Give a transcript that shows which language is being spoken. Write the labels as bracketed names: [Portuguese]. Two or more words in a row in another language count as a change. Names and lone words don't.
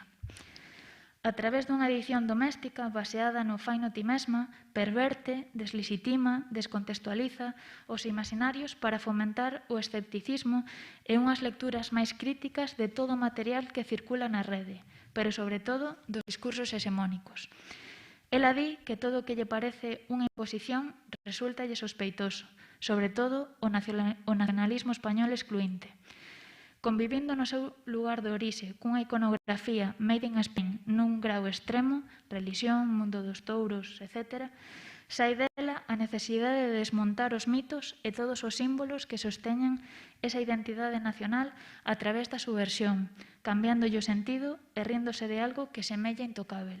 [Galician] A través dunha edición doméstica baseada no fai no ti mesma, perverte, deslexitima, descontextualiza os imaginarios para fomentar o escepticismo e unhas lecturas máis críticas de todo o material que circula na rede, pero sobre todo dos discursos hexemónicos. Ela di que todo o que lle parece unha imposición resultalle sospeitoso, sobre todo o nacionalismo español excluinte. Convivindo no seu lugar de orixe cunha iconografía [English] made in Spain [Galician] nun grau extremo, religión, mundo dos touros, etc., sai dela a necesidade de desmontar os mitos e todos os símbolos que sosteñen esa identidade nacional a través da subversión, cambiándolle o sentido e ríndose de algo que semella intocável.